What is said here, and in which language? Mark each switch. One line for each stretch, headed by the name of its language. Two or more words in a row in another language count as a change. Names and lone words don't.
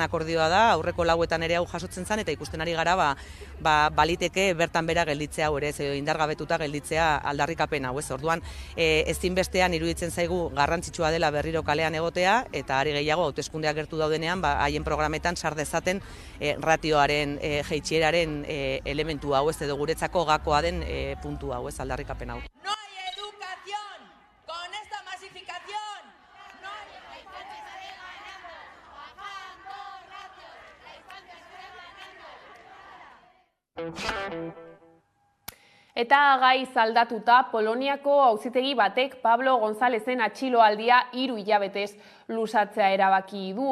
Basque: akordioa da, aurreko lauetan ere hau jasotzen zen, eta ikusten ari gara baliteke bertan bera gelditzea hau ere, indargabetuta gelditzea aldarrikapen hau, orduan ezinbestean iruditzen zaigu garrantzitsua dela berriro kalean egotea, eta ari gehiago hauteskundeak gertu daudenean haien programetan sar dezaten ratioaren jaitsieraren elementu hau, edo guretzako gakoa den puntu hau, aldarrikapen hau.
Spanish: No hay educación con esta masificación. No hay
Basque: Eta gaiz aldatuta, Poloniako auzitegi batek Pablo Gonzalezen atxiloaldia 3 hilabetez luzatzea erabaki du.